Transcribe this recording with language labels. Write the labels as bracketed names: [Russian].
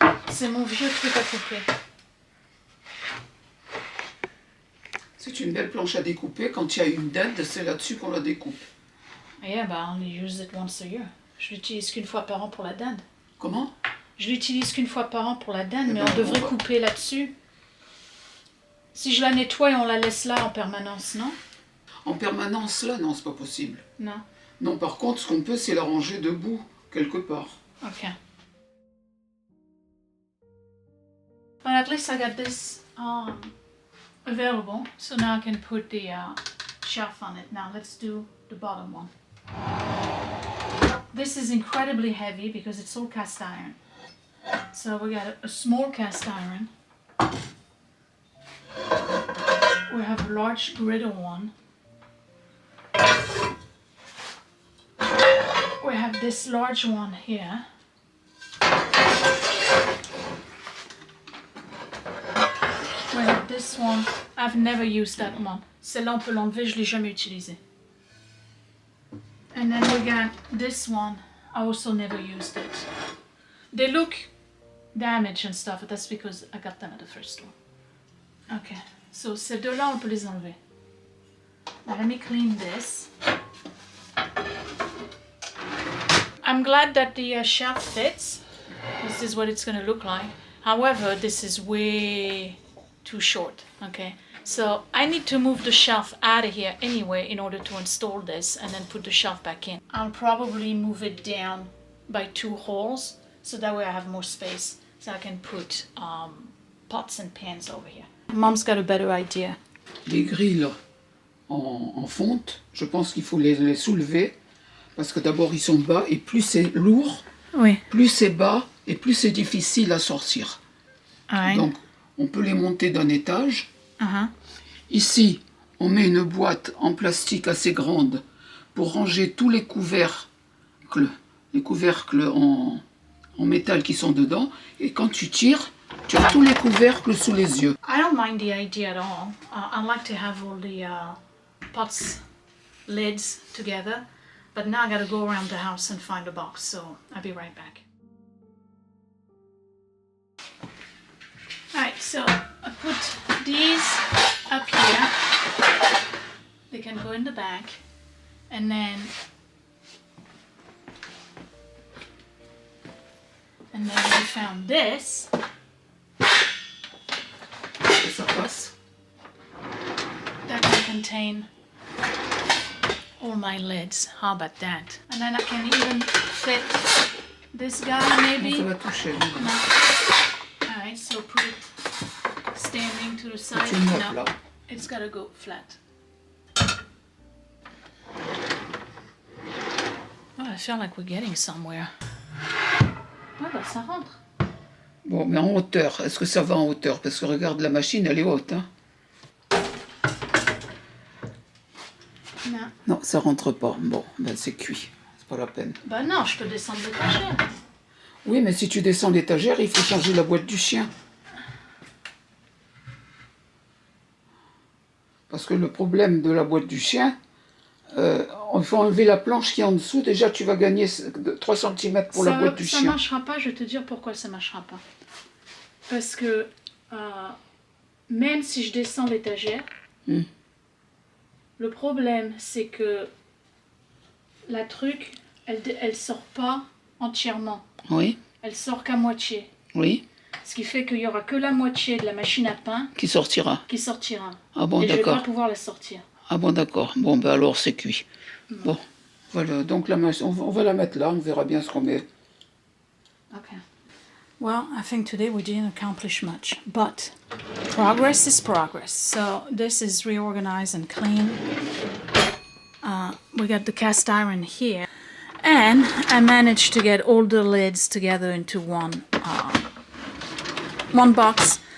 [French] C'est mon vieux truc à couper. C'est une belle planche à découper. Quand il y a une dinde, c'est là-dessus qu'on la découpe. [English] Yeah, but I only use it once a year. [French] Je l'utilise qu'une fois par an pour la dinde. Comment? Je l'utilise qu'une fois par an pour la dinde, mais ben, on devrait on va- couper là-dessus. Si je la nettoie et on la laisse là en permanence, non? En permanence là, non, c'est pas possible. [English] No? [French] Non, par contre, ce qu'on peut, c'est la ranger debout, quelque part. [English] Okay. But at least I got this available, so now I can put the shelf on it. Now let's do the bottom one. This is incredibly heavy because it's all cast iron. So we got a small cast iron. We have a large griddle one. We have this large one here. We have this one. I've never used that one. [French] Celle-là, on peut l'enlever, je l'ai jamais utilisé. [English] And then we got this one. I also never used it. They look damaged and stuff, but that's because I got them at the first store. Okay, so [French] ces deux-là, on peut les enlever. [English] Now let me clean this. I'm glad that the shelf fits. This is what it's gonna look like. However, this is way too short, okay? So I need to move the shelf out of here anyway in order to install this and then put the shelf back in. I'll probably move it down by 2 holes so that way I have more space so I can put pots and pans over here. Mom's got a better idea. [French] Les grilles en fonte, je pense qu'il faut les soulever parce que d'abord ils sont bas et plus c'est lourd, Oui. plus c'est bas et plus c'est difficile à sortir. [English] Right. [French] Donc on peut les monter d'un étage. Uh-huh. Ici, on met une boîte en plastique assez grande pour ranger tous les couvercles en métal qui sont dedans. Et quand tu tires, tu as tous les couvercles sous les yeux. [English] I don't mind the idea at all. I like to have all the pots lids together, but now I gotta go around the house and find a box, so I'll be right back. Alright, so I put these up here. They can go in the back, and then we found this. [French] Ça passe. [English] That can contain all my lids. How about that? And then I can even fit this guy maybe. [French] Ça va toucher. [English] No. Alright, so put it standing to the side. [French] Tu le mets [English] No, [French] là. [English] it's gotta go flat. Oh, I feel like we're getting somewhere. [French] Ah bah ça rentre. Bon, mais en hauteur, est-ce que ça va en hauteur? Parce que regarde, la machine, elle est haute. Hein? Non. Non, ça rentre pas. Bon, ben c'est cuit. C'est pas la peine. Bah non, je peux descendre l'étagère. Oui, mais si tu descends l'étagère, il faut changer la boîte du chien. Parce que le problème de la boîte du chien, il faut enlever la planche qui est en dessous. Déjà, tu vas gagner 3 cm pour la boîte du chien. Ça marchera pas, je vais te dire pourquoi ça marchera pas. Parce que même si je descends l'étagère, le problème c'est que la truc, elle sort pas entièrement. Oui. Elle sort qu'à moitié. Oui. Ce qui fait qu'il y aura que la moitié de la machine à pain Qui sortira. qui sortira. Ah bon, et je vais d'accord. pas pouvoir la sortir. Ah bon, d'accord. Bon, ben alors c'est cuit. Bon, voilà. Donc la machine, on va la mettre là. On verra bien ce qu'on met. [English] Okay. Well, I think today we didn't accomplish much, but progress is progress. So this is reorganized and clean. We got the cast iron here, and I managed to get all the lids together into one box.